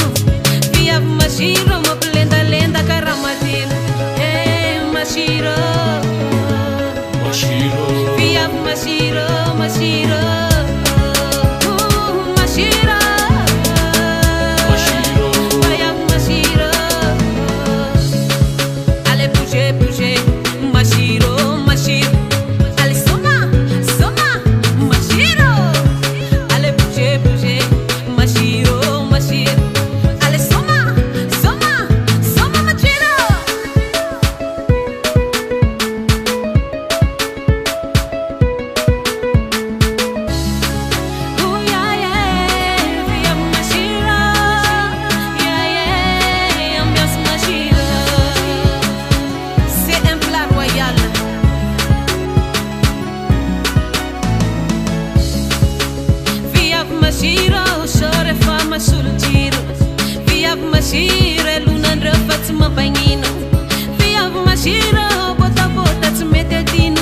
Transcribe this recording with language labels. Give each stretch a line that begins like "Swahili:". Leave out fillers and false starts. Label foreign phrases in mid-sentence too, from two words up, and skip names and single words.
Malagasy: Viavy masiro, mampilendalenda karaha madilo. Masiro, Mashiro, viavy masiro, masiro. Masiro, Mashiro, vaiavy masiro.
French: Allez bouger, bouger,
Malagasy: masiro, masiro. Allez soma, soma, masiro.
French: Allez bouger, bouger,
Malagasy: masiro, masiro. Allez soma, soma, soma, masiro.
English: Oh yeah yeah,
Malagasy: viavy masiro.
English: Yeah yeah,
Malagasy: ambiance masiro.
French: C'est un plat royal.
Malagasy: Viavy masiro, sôra efa masolo jiro. Viavy masiro, elonandreo fa tsy mampagnino. Viavy masiro, bôtabôta tsy mety adino.